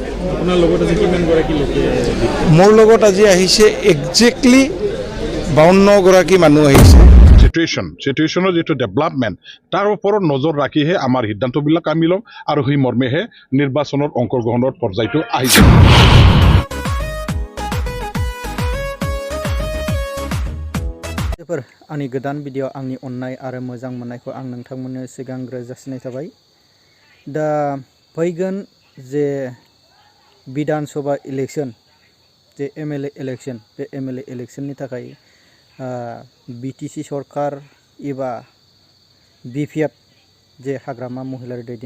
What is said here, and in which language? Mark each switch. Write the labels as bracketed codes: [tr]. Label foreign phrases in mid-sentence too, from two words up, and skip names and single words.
[as] আপোনাৰ লগত আজি কিমানগৰাকী লোকে মোৰ লগত আজি আহিছে একজেক্টলি 52গৰাকী মানুহ আহিছে। চিটুৱেশ্যনৰ যিটো ডেভেলপমেণ্ট তাৰ ওপৰত নজৰ ৰাখিহে আমাৰ সিদ্ধান্তবিলাক আমি ল'ম আৰু সেই মৰ্মেহে নিৰ্বাচনত অংশগ্ৰহণৰ পৰ্যায়টো আহি যাব। [brx] आंनि गोदान भिडिअ आंनि अननाय आरो मोजां मोननायखौ आं नोंथांमोननो सिगांग्रो जासिनाय थाबाय। दा फैगोन जे विधान सभा इलेक्शन जे [en] MLA election [brx] बे एमएलए इलेक्शननि थाखाय बिटिसि सरकार एबा बिपिएफ जे हाग्रामा महिलारि